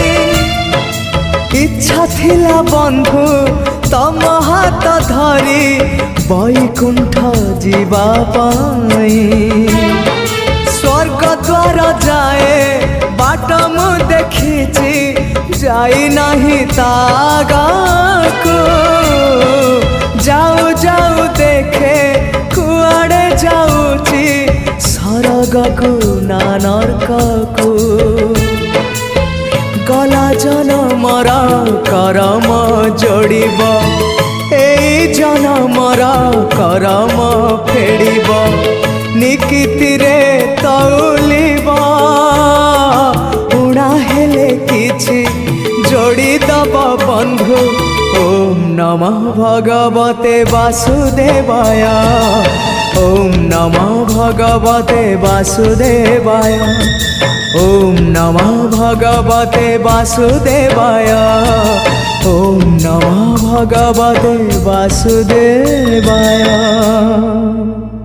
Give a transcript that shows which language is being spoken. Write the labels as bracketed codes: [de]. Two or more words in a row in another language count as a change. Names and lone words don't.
[or] ଇଚ୍ଛା ଥିଲା ବନ୍ଧୁ ତମ ହାତ ଧରି ବୈକୁଣ୍ଠ ଯିବା ପାଇଁ। ସ୍ୱର୍ଗ ଦ୍ୱାର ଯାଏ ବାଟ ମୁଁ ଦେଖିଛି, ଯାଇ ନାହିଁ ତାଗାକୋ। ଯାଉ ଯାଉ ଦେଖେ କୁଆଡ଼େ ଯାଉଛି, ସରଗକୁ ନା ନରକକୁ। ଗଲା ଜନମର କରମ ଯୋଡ଼ିବ, ଏଇ ଜନମର କରମ ଫେଡ଼ିବ। ନିକିତି ରେ ତଉଲିବ, ଉଡ଼ା ହେଲେ କିଛି ଯୋଡ଼ି ଦବ ବନ୍ଧୁ। [sa] ओम नमः भगवते वासुदेवाय, ओम नमः भगवते वासुदेवाय, ओम नमः भगवते वासुदेवाय, ओम नमः भगवते वासुदेवाय।